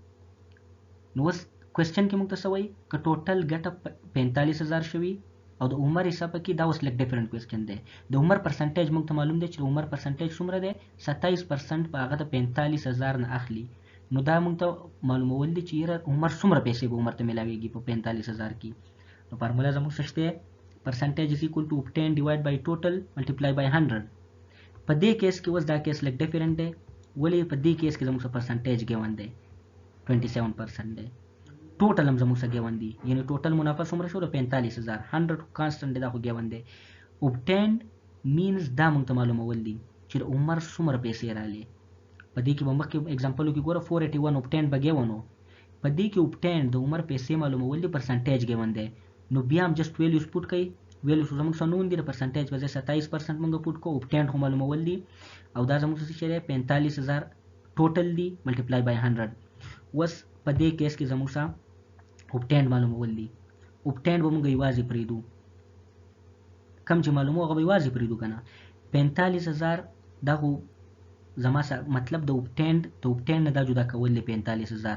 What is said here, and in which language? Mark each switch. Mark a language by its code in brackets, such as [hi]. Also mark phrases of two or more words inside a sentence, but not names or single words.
[ps] نو اوس کوېسچن کې موږ ته څه وایي که ټوټل ګټه 45000 شوي او د عمر حساب کې دا اوس [en] like different question [ps] دی. د عمر پرسنټیج موږ ته معلوم دی چې د عمر پرسنټیج څومره دی 27% په هغه د 45000 نه اخلي. نو دا موږ ته معلومول دي چې یاره عمر څومره پیسې به عمر ته ملاویږي په 45000 کې. نو فارمولا زموږ څه شته [en] percentage is equal to obtained divide by total multiply by 100. [ps] په دې کیس کې اوس دا کیس [en] like different [ps] دی، ولې په دې کیس کې زموږ [en] percentage given [ps] دی 27% دی، ټوټل هم زموږ سره ګیون دی یعنی ټوټل منافع څومره شو 45000 100 کانسټنټ دی دا خو ګیون دی. [en] obtained means [ps] دا موږ ته معلومول دي چې د عمر څومره پیسې راغلي. په دې کې به مخکې एग्जांपल کې ګوره 481 obtained به ګیونو، په دې کې obtained د عمر پیسې معلومول دي [en] percentage given [ps] دی. نو بیا هم [en] just values put [ps] کړئ، ویلیوز زموږ سره نون دي د پرسنټیج په ځای 27% موږ پوټ کو، obtained خو معلومول دي او دا زموږ څه شي 45000 ټوټل دي [en] multiply by 100. [ps] وس په دې کیس کې زموږ سره obtained معلومول دي، obtained به موږ یوازې پریدو، کم چې معلومو هغه به یوازې پریدو کنه. 45000 دا خو زما مطلب د obtained نه دا جدا کول دی 45000.